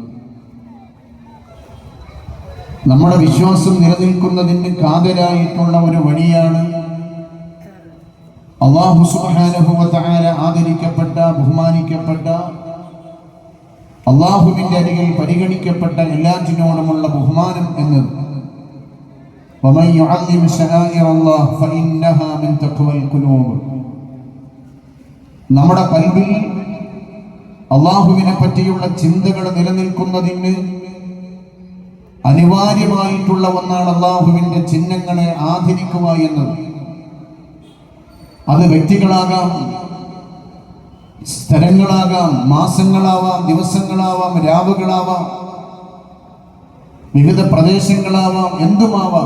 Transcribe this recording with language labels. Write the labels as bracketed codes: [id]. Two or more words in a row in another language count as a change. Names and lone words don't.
[ml] നമ്മുടെ വിശ്വാസം നിലനിൽക്കുന്നതിന് കാതലായിട്ടുള്ള ഒരു വഴിയാണ് അല്ലാഹു [ar] سبحانه و تعالى [ml] ആദരിക്കപ്പെട്ട, ബഹുമാനിക്കപ്പെട്ട, അല്ലാഹുവിന്റെ അരികിൽ പരിഗണിക്കപ്പെട്ട എല്ലാറ്റിനോടുമുള്ള ബഹുമാനം എന്നത്. [ar] ومن يعظم شعائر الله فإنها من تقوى القلوب. [ml] നമ്മുടെ ഖൽബിൽ അല്ലാഹുവിനെ പറ്റിയുള്ള ചിന്തകൾ നിലനിൽക്കുന്നതിന് അനിവാര്യമായിട്ടുള്ള ഒന്നാണ് അല്ലാഹുവിന്റെ ചിഹ്നങ്ങളെ ആദരിക്കുക എന്നത്. അത് വ്യക്തികളാകാം, സ്ഥലങ്ങളാകാം, മാസങ്ങളാവാം, ദിവസങ്ങളാവാം, രാവുകളാവാം, വിവിധ പ്രദേശങ്ങളാവാം, എന്തുമാവാം.